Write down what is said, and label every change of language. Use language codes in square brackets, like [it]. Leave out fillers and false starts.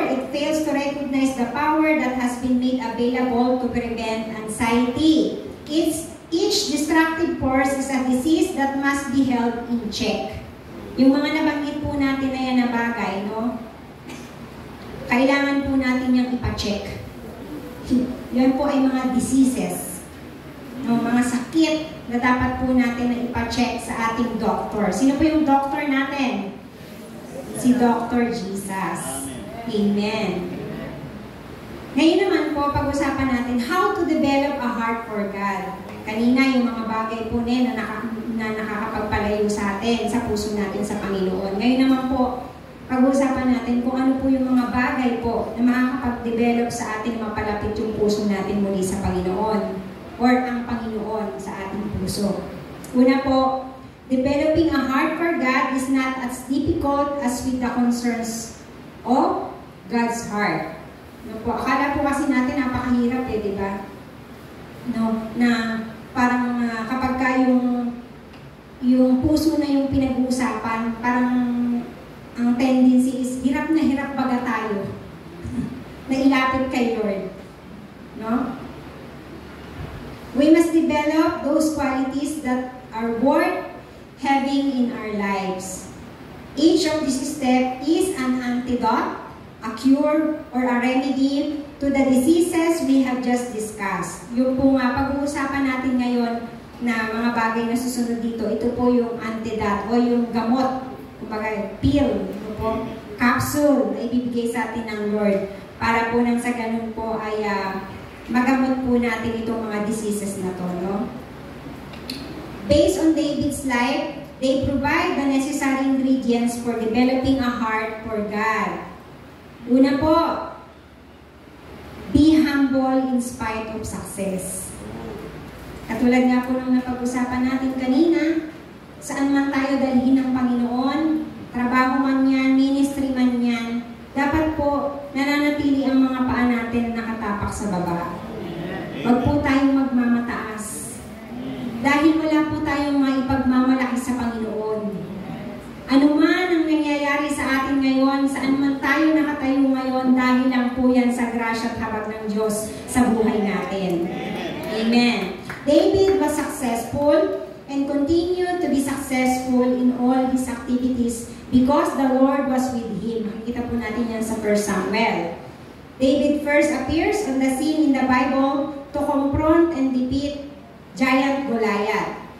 [en] It fails to recognize the power that has been made available to prevent anxiety. Each destructive force is a disease that must be held in check. [tl] Yung mga nabanggit po natin na yan na bagay, no? Kailangan po natin yung ipa-check. Yan po ay mga diseases. No? Mga sakit na dapat po natin na ipa-check sa ating doctor. Sino po yung doctor natin? Si Dr. Jesus. Amen. Ngayon naman po, pag-usapan natin [en] how to develop a heart for God. [tl] Kanina, yung mga bagay po na nakakapagpalayo sa atin, sa puso natin sa Panginoon. Ngayon naman po, pag-usapan natin kung ano po yung mga bagay po na makakapag-develop sa atin, mapalapit yung puso natin muli sa Panginoon or ang Panginoon sa ating puso. [en] Una po, developing a heart for God is not as difficult as with the concerns of God's heart. [tl] No po, akala po kasi natin napakahirap eh, di ba? No, na parang kapag ka yung puso na yung pinag-uusapan, parang ang tendency is hirap na hirap baga tayo na ilapit kay Lord. No? [en] We must develop those qualities that are worth having in our lives. Each of these steps is an antidote, a cure, or a remedy to the diseases we have just discussed. [tl] Yung po nga, pag-uusapan natin ngayon na mga bagay na susunod dito, ito po yung antidote o yung gamot, kumbaga pill, ito po, capsule na ibibigay sa atin ng Lord para po nang sa ganun po ay magamot po natin itong mga diseases na to, no? [en] Based on David's life, they provide the necessary ingredients for developing a heart for God. Una po, be humble in spite of success. [tl] Katulad nga po nung napag-usapan natin kanina, saan man tayo dalhin ng Panginoon, trabaho man yan, ministry man yan, dapat po nananatili ang mga paa natin nakatapak sa baba. Huwag po tayong magmamataas. Dahil wala po tayong maipagmamalaki sa Panginoon. Ano man ang nangyayari sa atin ngayon, saan man tayo nakatayo ngayon, dahil lang po yan sa grasya at habag ng Diyos sa buhay natin. Amen. [en] David was successful and continued to be successful in all his activities because the Lord was with him. [tl] Makikita po natin yan sa 1 Samuel. [en] David first appears on the scene in the Bible to confront and defeat giant Goliath.